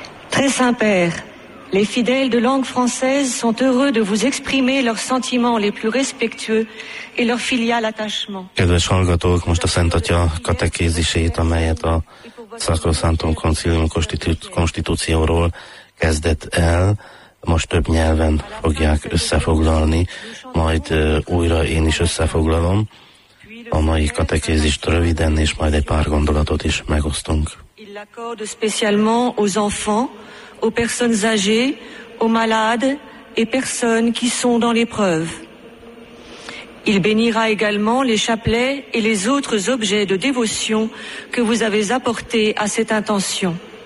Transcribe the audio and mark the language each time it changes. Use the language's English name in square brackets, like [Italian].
[French] Très Saint-Père, les fidèles de langue française sont heureux de vous exprimer leurs sentiments les plus respectueux et leur filial attachement. [Hungarian] Kedves hallgatók, most a Szent Atya katekézisét, amelyet a Sacrosanctum Concilium Constitutionról kezdett el, most több nyelven fogják összefoglalni, majd újra én is összefoglalom a mai katekézist röviden, és majd egy pár gondolatot is megosztunk. [French] L'accorde spécialement aux enfants, aux personnes âgées, aux malades et personnes qui sont dans l'épreuve. Il bénira également les chapelets et les autres objets de dévotion que vous avez apportés à cette intention.